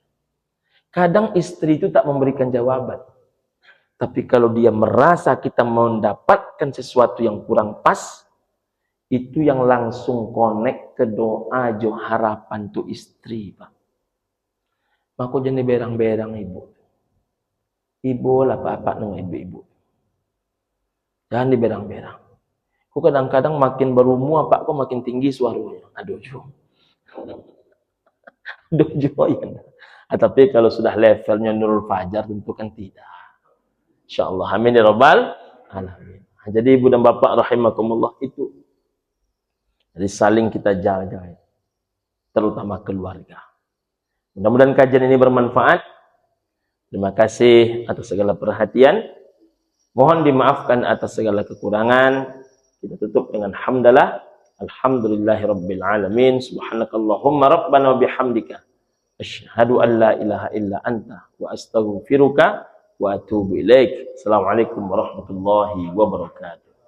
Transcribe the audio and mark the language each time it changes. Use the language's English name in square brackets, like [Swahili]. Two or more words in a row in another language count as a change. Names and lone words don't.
[Indonesian] Kadang istri itu tak memberikan jawaban. Tapi kalau dia merasa kita mendapatkan sesuatu yang kurang pas, itu yang langsung connect ke doa jo harapan tu istri, Pak. Maka jadi berang-berang ibu. Ibu lah apa nang ibu-ibu. Jangan diberang-berang. Kok kadang-kadang makin berumur Pak, kok makin tinggi suaranya. Aduh jo. Aduh jo ya. Tapi kalau sudah levelnya Nurul Fajar tentu kan tidak. [Arabic] إن شاء الله. آمين يا رب العالمين. [Indonesian] Jadi ibu dan bapak rahimakumullah itu. Jadi saling kita jaga. terutama keluarga. Mudah-mudahan kajian ini bermanfaat. Terima kasih atas segala perhatian. Mohon dimaafkan atas segala kekurangan. Kita tutup dengan hamdalah. [Arabic] الحمد لله رب العالمين. سبحانك اللهم ربنا وبحمدك أشهد أن لا إله إلا أنت وأستغفرك وأتوب إليك. السلام عليكم ورحمة الله وبركاته.